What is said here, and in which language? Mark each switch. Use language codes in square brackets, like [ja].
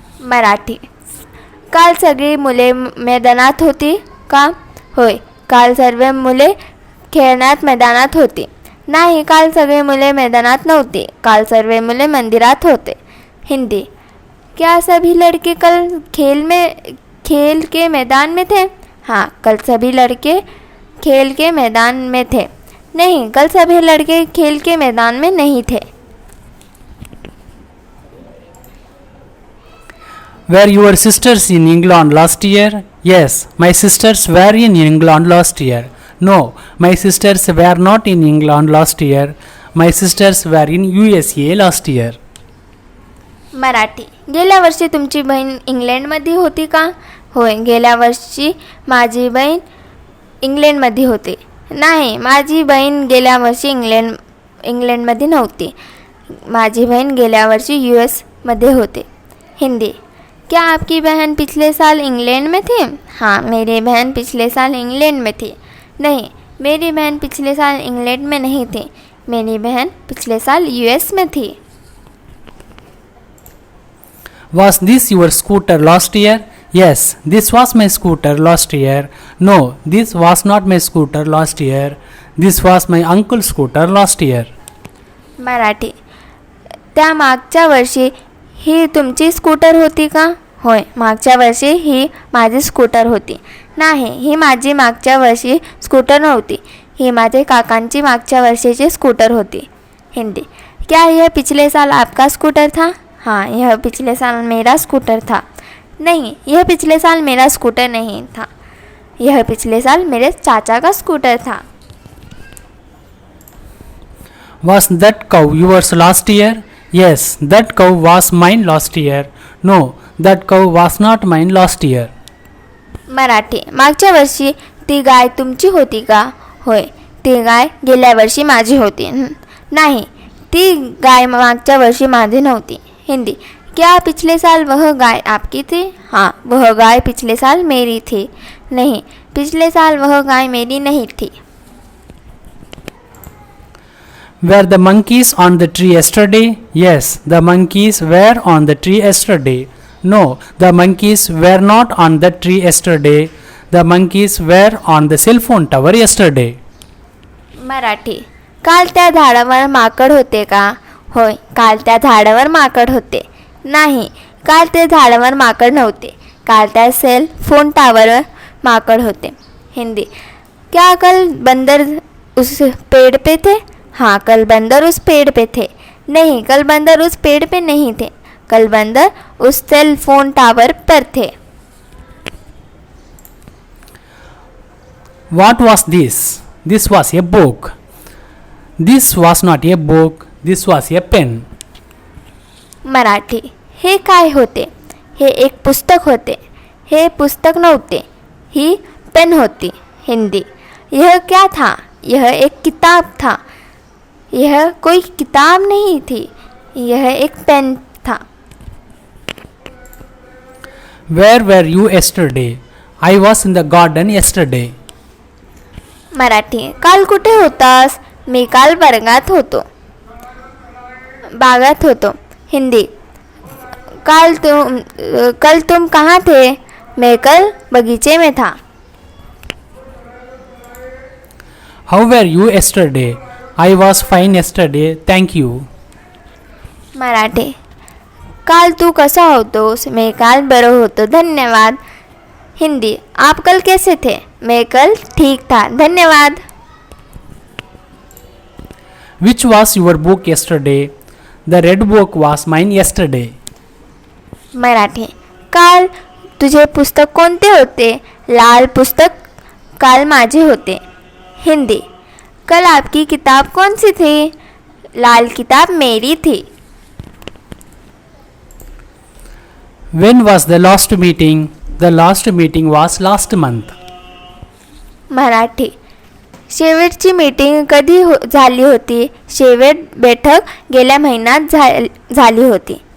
[mr] मराठी. काल सगळी मुले मैदानात होती का? होय, काल सर्व मुले खेळण्यात मैदानात होती. नाही, काल सगळे मुले मैदानात नव्हती. काल सर्व मुले मंदिरात होते. [hi] हिंदी. क्या सभी लड़के कल खेल के मैदान में थे? हाँ, कल सभी लड़के खेल के मैदान में थे. नहीं, कल सभी लड़के खेल के मैदान में नहीं थे. [en] Were your sisters in England last year? Yes, my sisters were in England last year. No, my sisters were not in England last year. My sisters were in USA last year. [mr] Marathi. गेल्या वर्षी तुमची बहीण इंग्लंडमध्ये होती का? होय, गेल्या वर्षी माझी बहीण इंग्लंडमध्ये होती. नाही, माझी बहीण गेल्या वर्षी इंग्लंडमध्ये नव्हती. माझी बहीण गेल्या वर्षी US मध्ये होते. [hi] हिंदी. क्या आपकी बहन पिछले साल इंग्लैंड में थी? हाँ, मेरी बहन पिछले साल इंग्लैंड में थी. नहीं, मेरी बहन पिछले साल इंग्लैंड में नहीं थी. मेरी बहन पिछले साल US में थी. [en] Was this your scooter last year? Yes, this was my scooter last year. No, this was not my scooter last year. This was my uncle's scooter last year. [mr] Marathi. त्या मागच्या वर्षी ही तुमची स्कूटर होती का? होय, मागच्या वर्षी ही माझी स्कूटर होती. नाही, ही माझी मागच्या वर्षी स्कूटर नव्हती. ही माझे काकांची मागच्या वर्षीची स्कूटर होती. [hi] हिंदी. क्या यह पिछले साल आपका स्कूटर था? हाँ, यह पिछले साल मेरा स्कूटर था. नहीं, यह पिछले साल मेरा स्कूटर नहीं था. यह पिछले साल मेरे चाचा का स्कूटर था. [en] Was that cow yours last year? Yes, that cow was mine last year. No, that cow was not mine last year. [mr] Marathi. मागच्या वर्षी ती गाय तुमची होती का? होय, ती गाय गेल्या वर्षी माझी होती. नाही, ती गाय मागच्या वर्षी माझी नव्हती. [hi] हिंदी. क्या पिछले साल वह गाय आपकी थी? हाँ, वह गाय पिछले साल मेरी थी. नहीं, पिछले साल वह गाय मेरी नहीं थी. [en] Were the monkeys on the tree yesterday? Yes, the monkeys were on the tree yesterday. No, the monkeys were not on the tree yesterday. The monkeys were on the cell phone tower yesterday. [mr] Marathi. काल त्या झाडावर माकड होते का? होय, काल त्या झाडावर माकड होते. नाही, काल ते झाडावर माकड नव्हते. काल त्या सेल फोन टावरवर माकड होते. [hi] हिंदी. क्या कल बंदर उस पेड़ पे थे? हाँ, कल बंदर उस पेड़ पे थे. नहीं, कल बंदर उस पेड़ पे नहीं थे. कल बंदर उस सेल फोन टावर पर थे. [en] What was this? This was a book. This was not a book, this was a pen. [mr] Marathi. हे काय होते? हे एक पुस्तक होते. हे पुस्तक नव्हते. ही पेन होती. [hi] हिंदी. यह क्या था? यह एक किताब था. यह कोई किताब नहीं थी. यह एक पेन था. [en] Where were you yesterday? I was in the garden yesterday. [mr] Marathi. काल कुठे होतास? मी काल वर्गात होतो. बागात होतो. हिंदी. [hi] कल तुम कहाँ थे? मैं कल बगीचे में था. [en] How were you yesterday? I was fine yesterday, thank you. [mr] Marathi. काल तू कसा होतोस? मैं काल बरो होतो, धन्यवाद. [hi] हिंदी. आप कल कैसे थे? मैं कल ठीक था, धन्यवाद. [en] Which was your book yesterday? The red book was mine yesterday. [mr] Marathi. काल तुझे पुस्तक कोणते होते? लाल पुस्तक काल माझे होते. [hi] हिंदी. कल आपकी किताब कौन सी थी? लाल किताब मेरी थी. [en] When was the last meeting? The last meeting was last month. [mr] Marathi. शेवटची मीटिंग कधी झाली होती? शेवट बैठक गेल्या महिन्यात झाली होती.